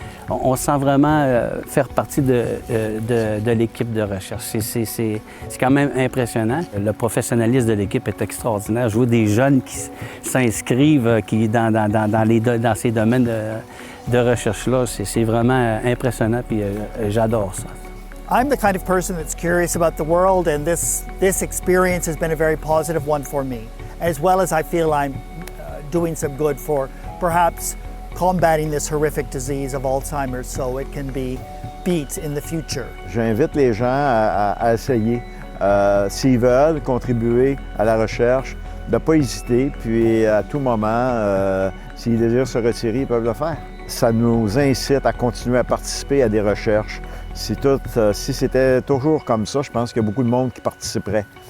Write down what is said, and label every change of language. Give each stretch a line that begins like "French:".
French: On sent vraiment faire partie de l'équipe de recherche. C'est quand même impressionnant. Le professionnalisme de l'équipe est extraordinaire. Je vois des jeunes qui s'inscrivent dans ces domaines de recherche-là. C'est vraiment impressionnant, puis j'adore ça.
English: I'm the kind of person that's curious about the world, and this experience has been a very positive one for me, as well as I feel I'm doing some good for perhaps combating this horrific disease of Alzheimer's so it can be beat in the future.
French: J'invite les gens à essayer, s'ils veulent contribuer à la recherche, de ne pas hésiter, puis à tout moment, s'ils désirent se retirer, ils peuvent le faire. Ça nous incite à continuer à participer à des recherches. Si c'était toujours comme ça, je pense qu'il y a beaucoup de monde qui participerait.